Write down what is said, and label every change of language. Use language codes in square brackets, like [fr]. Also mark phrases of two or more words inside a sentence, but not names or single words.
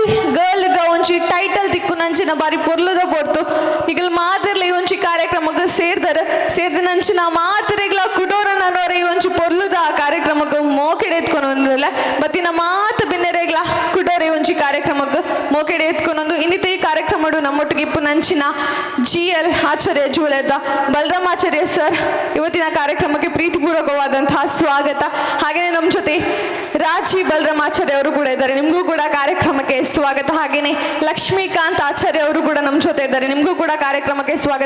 [tcy] ಗರ್ಲ್ಗ ಒಂಜಿ ಟೈಟಲ್ ದಿಕ್ಕು ನಂಚಿನ ಬಾರಿ ಪೊರ್ಲುದ ಪೊರ್ತು ಈಗಲ್ ಮಾತಿರ್ಲಿ ಒಂಜಿ ಕಾರ್ಯಕ್ರಮಕ್ಕೆ ಸೇರ್ದ ನಂಚಿನ ಮಾತಿರೆಗ್ಲ ಕುಡೋರನ ನೋರೆ ಒಂಜಿ ಪೊರ್ಲುದ ಕಾರ್ಯಕ್ರಮಕ್ಕೆ ಮೋಕೆಡೆ ಎತ್ಕೊಂಡು ಬತ್ತಿನ ಮಾತು ಬಿನ್ನೆರೆಗ್ಲ ಕುಡೋರೆ ಒಂಜಿ ಕಾರ್ಯಕ್ರಮಕ್ಕೆ ಮೋಕೆಡೆ ಎತ್ಕೊಂಡು ಇನ್ನಿತ ಈ ಕಾರ್ಯಕ್ರಮ ನಮ್ಮೊಟ್ಟಿಗೆ ಇಪ್ಪು ನಂಚಿನ GL ಆಚಾರ್ಯ ಜುವೆಲರ್ದ ಬಲರಾಮಾಚಾರ್ಯ ಸರ್ ಇವತ್ತಿನ ಕಾರ್ಯಕ್ರಮಕ್ಕೆ ಪ್ರೀತಿಪೂರ್ವಕವಾದಂತಹ ಸ್ವಾಗತ. [kn] ಹಾಗೆಯೇ ನಮ್ಮ ಜೊತೆ ರಾಜಿ ಬಲರಾಮಾಚಾರ್ಯ ಅವರು ಕೂಡ ಇದ್ದಾರೆ, ನಿಮಗೂ ಕೂಡ ಕಾರ್ಯಕ್ರಮಕ್ಕೆ ಸ್ವಾಗತ. ಹಾಗೆಯೇ ಲಕ್ಷ್ಮೀಕಾಂತ್ ಆಚಾರ್ಯ ಅವರು ಕೂಡ ನಮ್ಮ ಜೊತೆ ಇದ್ದಾರೆ, ನಿಮಗೂ ಕೂಡ ಕಾರ್ಯಕ್ರಮಕ್ಕೆ ಸ್ವಾಗತ.